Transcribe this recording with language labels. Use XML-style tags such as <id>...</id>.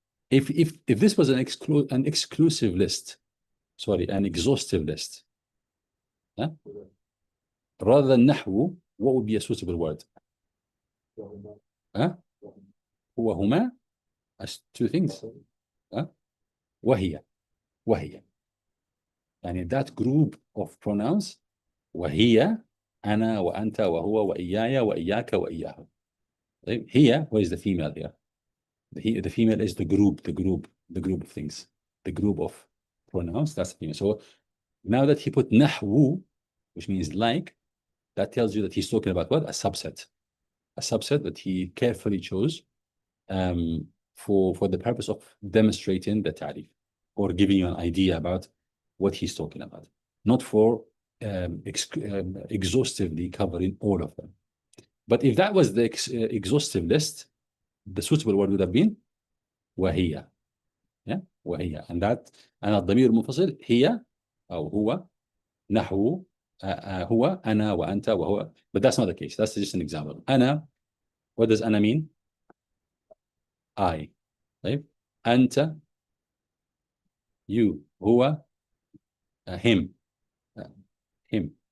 <en>If this was an exclusive list, sorry, an exhaustive list, rather than نحو, what would be a suitable word?</en> <ar>هو هما</ar> <en>as two things.</en> <ar>وهي. يعني</ar> <en>that group of pronouns,</en> <ar>وهي, أنا وأنت وهو وإياي وإياك وإياه.</ar> <en>هي, where is the female here? The female is the group of things, the group of pronouns. That's the female. So now that he put نحو, which means like, that tells you that he's talking about what? A subset that he carefully chose for the purpose of demonstrating the ta'rif or giving you an idea about what he's talking about, not for exhaustively covering all of them. But if that was the exhaustive list, the suitable word would have been وهي.</en> <ar>وهي. And الضمير المنفصل هي أو هو نحو هو أنا وأنت وهو.</ar> <en>But that's not the case. That's just an example. أنا, what does أنا mean? I. طيب. أنت, you. هو, him. him.</en>